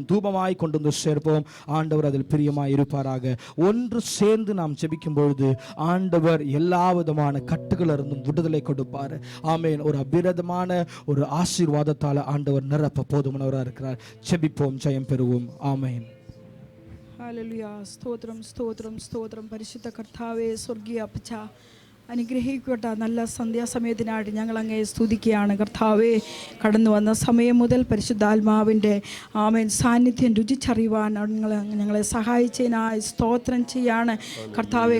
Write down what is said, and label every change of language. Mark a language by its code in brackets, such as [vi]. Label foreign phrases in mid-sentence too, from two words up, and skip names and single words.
[ta] தூபமாய் கொண்டு வந்து சேர்ப்போம். ஆண்டவர் அதில் பிரியமாய் இருப்பாராக. ஒன்று சேர்ந்து நாம் ஜெபிக்கும் பொழுது ஆண்டவர் எல்லா விதமான கட்டுகளிலிருந்தும் விடுதலை கொடுப்பார். ஆமேன். ஒரு அபிரதமான ஒரு ஆசீர்வாதத்தால் ஆண்டவர் நிரப்ப போதுமானவராக இருக்கிறார். ஜெபிப்போம், ஜெயம் பெறுவோம். ஆமேன். [ml] ഹല്ലേലൂയ. സ്തോത്രം സ്തോത്രം സ്തോത്രം. പരിശുദ്ധ കർത്താവേ, സ്വർഗീയ അപ്പച്ച, അനുഗ്രഹിക്കട്ടെ. നല്ല സന്ധ്യാസമയത്തിനായിട്ട് ഞങ്ങൾ അങ്ങേ സ്തുതിക്കുകയാണ് കർത്താവേ. കടന്നു വന്ന സമയം മുതൽ പരിശുദ്ധാത്മാവിൻ്റെ ആമേൻ സാന്നിധ്യം രുചിച്ചറിയുവാൻ ഞങ്ങളെ സഹായിച്ചതിനായി സ്തോത്രം ചെയ്യാണ് കർത്താവെ.